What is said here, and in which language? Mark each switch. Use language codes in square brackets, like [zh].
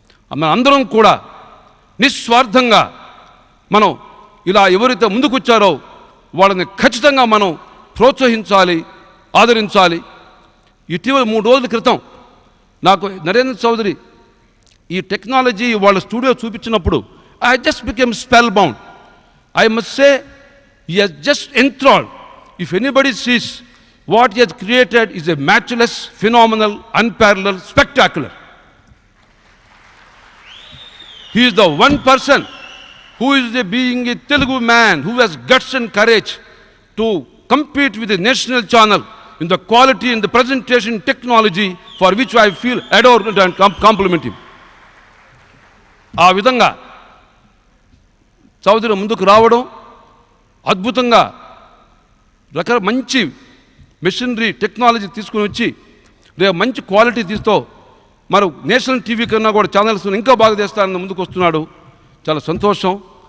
[te] మన అందరం కూడా నిస్వార్థంగా మనం ఇలా ఎవరైతే ముందుకు వచ్చారో వాళ్ళని ఖచ్చితంగా మనం ప్రోత్సహించాలి, ఆదరించాలి. ఇటీవల 3 రోజుల క్రితం నాకు నరేంద్ర చౌదరి ఈ టెక్నాలజీ వాళ్ళ స్టూడియో చూపించినప్పుడు [en] I just became spellbound. I must say He has just enthralled. If anybody sees what he has created is a matchless, phenomenal, unparalleled, spectacular. He is the one person who is being a Telugu man who has guts and courage to compete with the national channel in the quality and the presentation technology for which I feel adored and compliment him. [te] ఆ విధంగా చౌదరి ముందుకు రావడం, అద్భుతంగా మంచి machinery technology తీసుకుని వచ్చి రేపు మంచి క్వాలిటీ తీస్తూ మరి నేషనల్ టీవీ కన్నా కూడా ఛానల్స్ ఇంకా బాగా చేస్తానని ముందుకు వస్తున్నాడు. చాలా సంతోషం.